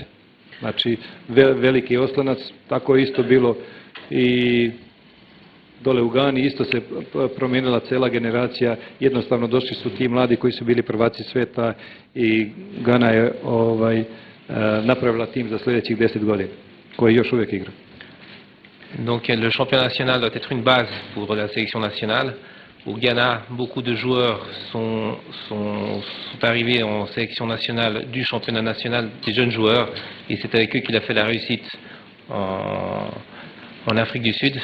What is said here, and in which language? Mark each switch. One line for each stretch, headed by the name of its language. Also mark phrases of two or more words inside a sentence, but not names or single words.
Serbian: Znači veliki oslonac, tako je isto bilo i dole u Gani, isto se promijenila cela generacija, jednostavno došli su ti mladi koji su bili prvaci sveta i Gana je napravila tim za sljedećih 10 godina, koji još uvijek igra.
French: Donc le championnat national doit être une base pour la sélection nationale. Au Ghana, beaucoup de joueurs sont arrivés en sélection nationale du championnat national, des jeunes joueurs, et c'est avec eux qu'il a fait la réussite en Afrique du Sud.